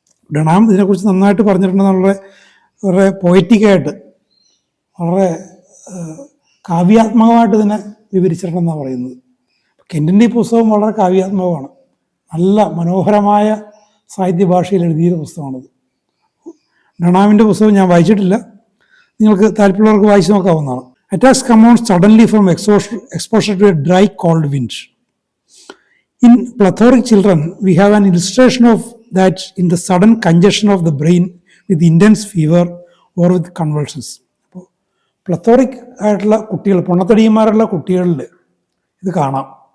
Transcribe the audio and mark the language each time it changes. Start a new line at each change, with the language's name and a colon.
Malayalam: ഡൊണാം ഇതിനെക്കുറിച്ച് നന്നായിട്ട് പറഞ്ഞിട്ടുണ്ട്, വളരെ പോയറ്റിക്കായിട്ട്, വളരെ കാവ്യാത്മകമായിട്ട് ഇതിനെ വിവരിച്ചിട്ടുണ്ടെന്നാണ് പറയുന്നത്. കെൻറ്റിൻ്റെ ഈ പുസ്തകം വളരെ കാവ്യാത്മകമാണ്, നല്ല മനോഹരമായ സാഹിത്യ ഭാഷയിൽ എഴുതിയ പുസ്തകമാണിത്. ഡൊണാമിൻ്റെ പുസ്തകം ഞാൻ വായിച്ചിട്ടില്ല, നിങ്ങൾക്ക് താല്പര്യമുള്ളവർക്ക് വായിച്ചു നോക്കാവുന്നതാണ്.
English: Attacks come on suddenly from exposure to a dry cold wind. In plethoric children, we have an illustration of that in the sudden congestion of the brain with intense fever or with convulsions.
Malayalam: അപ്പോൾ പ്ലത്തോറിക് ആയിട്ടുള്ള കുട്ടികൾ, പൊണ്ണത്തടിയന്മാരുള്ള കുട്ടികളിൽ ഇത് കാണാം.